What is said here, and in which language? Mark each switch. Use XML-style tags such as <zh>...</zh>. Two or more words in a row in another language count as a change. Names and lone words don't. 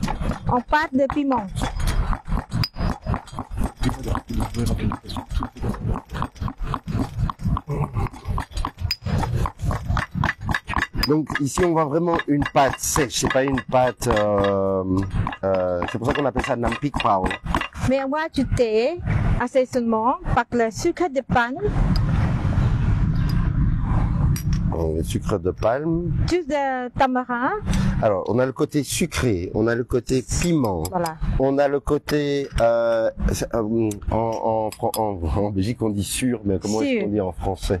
<fr>En pâte de piment. Donc ici on voit vraiment une pâte sèche, c'est pas une pâte. C'est pour ça qu'on appelle ça</fr> <th>nam prik pao.</th> <fr>Mais on va ajouter assaisonnement par le sucre de palme. Le sucre de palme. Jus de tamarin. Alors on a le côté sucré, on a le côté piment. Voilà. On a le côté en Belgique on dit sûr, mais comment est-ce qu'on dit en français?</fr>